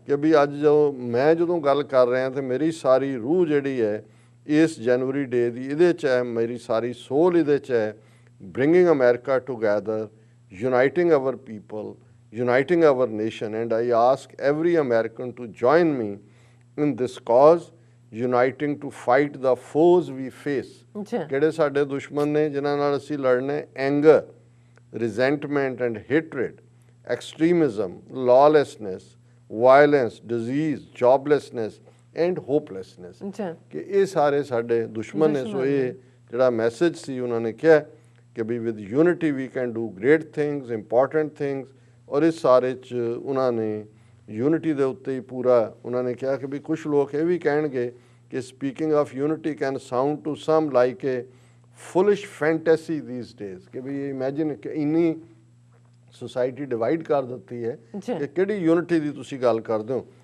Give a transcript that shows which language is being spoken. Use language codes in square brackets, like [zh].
[pa] ਕਿ ਵੀ ਅੱਜ ਮੈਂ ਜਦੋਂ ਗੱਲ ਕਰ ਰਿਹਾ ਤੇ ਮੇਰੀ ਸਾਰੀ ਰੂਹ ਜਿਹੜੀ ਹੈ ਇਸ ਜਨਵਰੀ ਡੇ ਦੀ ਇਹਦੇ 'ਚ ਹੈ, ਮੇਰੀ ਸਾਰੀ ਸੋਲ ਇਹਦੇ 'ਚ ਹੈ, [en] Bringing America together, uniting our people, uniting our nation, and I ask every American to join me in this cause, uniting to fight the foes we face. [pa] ਅੱਛਾ ਕਿਹੜੇ ਸਾਡੇ ਦੁਸ਼ਮਣ ਨੇ ਜਿਨ੍ਹਾਂ ਨਾਲ ਅਸੀਂ ਲੜਨੇ? [en] Anger, resentment and hatred, extremism, lawlessness, violence, disease, joblessness and hopelessness. [pa] ਅੱਛਾ ਕਿ ਇਹ ਸਾਰੇ ਸਾਡੇ ਦੁਸ਼ਮਣ ਨੇ। ਸੋ ਇਹ ਜਿਹੜਾ ਮੈਸੇਜ ਸੀ ਉਹਨਾਂ ਨੇ ਕਿਹਾ ਕਿ ਵੀ [en] With unity we can do great things, important things. [pa] ਔਰ ਇਸ ਸਾਰੇ 'ਚ ਉਹਨਾਂ ਨੇ ਯੂਨਿਟੀ ਦੇ ਉੱਤੇ ਹੀ ਪੂਰਾ ਉਹਨਾਂ ਨੇ ਕਿਹਾ ਕਿ ਵੀ ਕੁਝ ਲੋਕ ਇਹ ਵੀ ਕਹਿਣਗੇ ਕਿ [en] speaking of unity can sound to some like a foolish fantasy these days, [pa] ਕਿ ਵੀ ਇਮੈਜਿਨ ਕਿ ਇੰਨੀ ਸੁਸਾਇਟੀ ਡਿਵਾਈਡ ਕਰ ਦਿੱਤੀ ਹੈ ਕਿ ਕਿਹੜੀ ਯੂਨਿਟੀ ਦੀ ਤੁਸੀਂ ਗੱਲ ਕਰਦੇ ਹੋ।